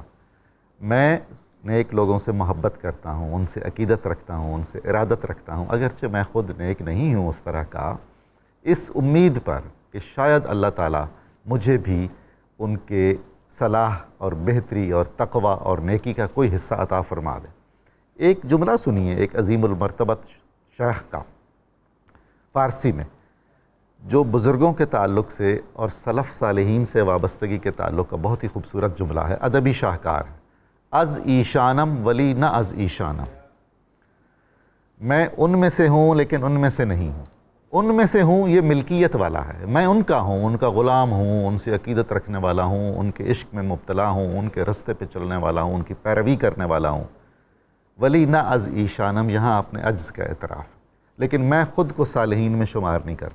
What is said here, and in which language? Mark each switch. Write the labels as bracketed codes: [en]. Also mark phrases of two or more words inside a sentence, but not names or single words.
[ur] میں نیک لوگوں سے محبت کرتا ہوں، ان سے عقیدت رکھتا ہوں، ان سے ارادت رکھتا ہوں، اگرچہ میں خود نیک نہیں ہوں اس طرح کا، اس امید پر کہ شاید اللہ تعالیٰ مجھے بھی ان کے صلاح اور بہتری اور تقوی اور نیکی کا کوئی حصہ عطا فرما دے۔ ایک جملہ سنیے ایک عظیم المرتبت شیخ کا فارسی میں، جو بزرگوں کے تعلق سے اور سلف صالحین سے وابستگی کے تعلق کا بہت ہی خوبصورت جملہ ہے، ادبی شاہکار ہے۔ [fa] از ایشانم ولی نہ از ایشانم، [ur] میں ان میں سے ہوں لیکن ان میں سے نہیں ہوں۔ ان میں سے ہوں یہ ملکیت والا ہے، میں ان کا ہوں، ان کا غلام ہوں، ان سے عقیدت رکھنے والا ہوں، ان کے عشق میں مبتلا ہوں، ان کے رستے پہ چلنے والا ہوں، ان کی پیروی کرنے والا ہوں۔ [fa] ولی نہ از ایشانم، [ur] یہاں اپنے عجز کا اعتراف، لیکن میں خود کو صالحین میں شمار نہیں کرتا۔